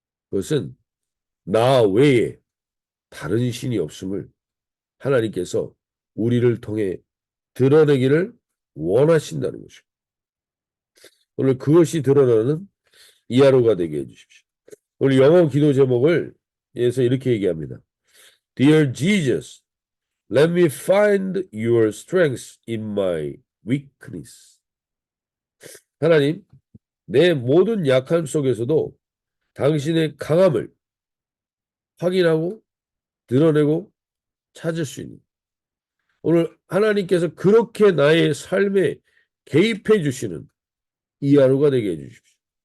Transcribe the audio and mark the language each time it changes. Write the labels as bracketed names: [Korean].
[Korean] 그것은 나 외에 다른 신이 없음을 하나님께서 우리를 통해 드러내기를 원하신다는 것이죠. 오늘 그것이 드러나는 이 하루가 되게 해주십시오. 오늘 영어 기도 제목을 해서 이렇게 얘기합니다. [English] Dear Jesus, let me find your strength in my weakness. [Korean] 하나님, 내 모든 약함 속에서도 당신의 강함을 확인하고 드러내고 찾을 수 있는 오늘 하나님께서 그렇게 나의 삶에 개입해 주시는 이 하루가 되게 해주십시오.